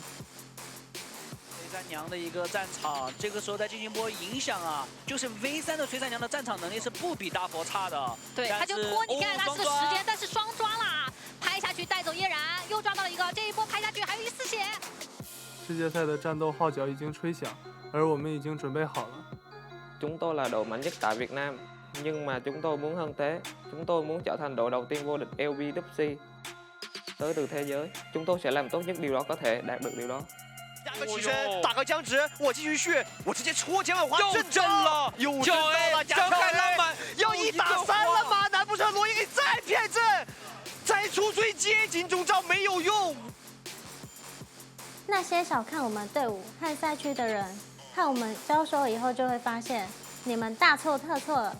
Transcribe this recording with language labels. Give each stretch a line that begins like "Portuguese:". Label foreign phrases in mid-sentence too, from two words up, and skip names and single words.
Chinese: 崔三娘的一个战场，这个时候在进行波影响啊，就是 V3的崔三娘的战场能力是不比大佛差的。对，他就拖你看他是个时间，但是双抓啦，拍下去带走嫣然，又抓到了一个，这一波拍下去还有一丝血。世界赛的战斗号角已经吹响，而我们已经准备好了。
Vietnamese: Chúng tôi là đội mạnh nhất tại Việt Nam, nhưng mà chúng tôi muốn hơn thế. Chúng tôi muốn trở thành đội đầu tiên vô địch LVWC tới từ thế giới. Chúng tôi sẽ làm tốt nhất điều đó có thể đạt được điều đó.
Chinese: 下个起身，打个僵直，我继续续，我直接戳前往华震了，又震到了贾凯浪漫，要1打3了吗？难不成罗伊给再骗阵，再出最接近中招没有用？那些小看我们队伍和赛区的人，和我们交手以后就会发现，你们大错特错了。